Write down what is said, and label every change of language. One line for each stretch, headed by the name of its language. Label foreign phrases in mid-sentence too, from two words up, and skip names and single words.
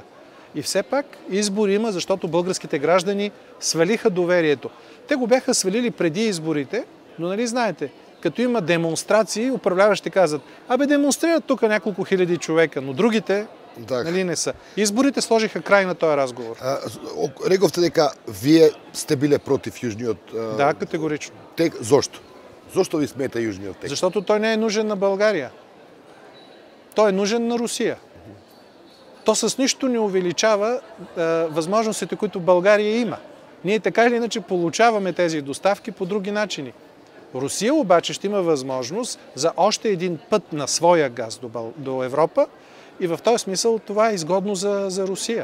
Bulgarian: И все пак избор има, защото българските граждани свалиха доверието. Те го бяха свалили преди изборите, но нали знаете, като има демонстрации, управляващи казват: абе, демонстрират тук няколко хиляди човека, но другите нали не са. Изборите сложиха край на този разговор.
Macedonian: Рековте дека вие сте биле против Јужниот
Bulgarian: Да, категорично.
Macedonian: Зошто? Зошто ви смета Јужниот тек?
Bulgarian: Защото той не е нужен на България. Той е нужен на Русия. То с нищо не увеличава възможностите, които България има. Ние така или иначе получаваме тези доставки по други начини. Русия обаче ще има възможност за още един път на своя газ до Европа, и в този смисъл това е изгодно за Русия.